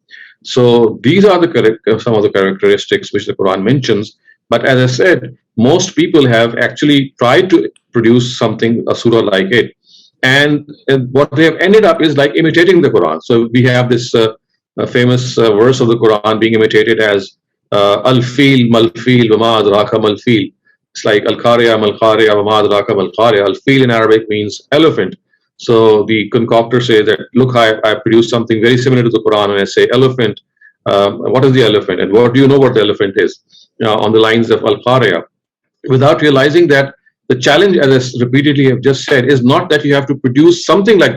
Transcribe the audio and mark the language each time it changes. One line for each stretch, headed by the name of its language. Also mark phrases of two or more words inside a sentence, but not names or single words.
English: So these are some of the characteristics which the Quran mentions. But as I said, most people have actually tried to produce something, a surah like it, and what they have ended up is like imitating the Quran. So we have this famous verse of the Quran being imitated as
Arabic: الفيل ما الفيل وما أدراك ما الفيل.
English: It's like
Arabic: القارعة ما القارعة وما أدراك ما القارعة.
English: Al-fil in Arabic means elephant. So the concoctor says that, look, I produced something very similar to the Quran, and I say elephant. What is the elephant, and what do you know what the elephant is? On the lines of al-qariya, without realizing that the challenge, as I repeatedly have just said, is not that you have to produce something like that.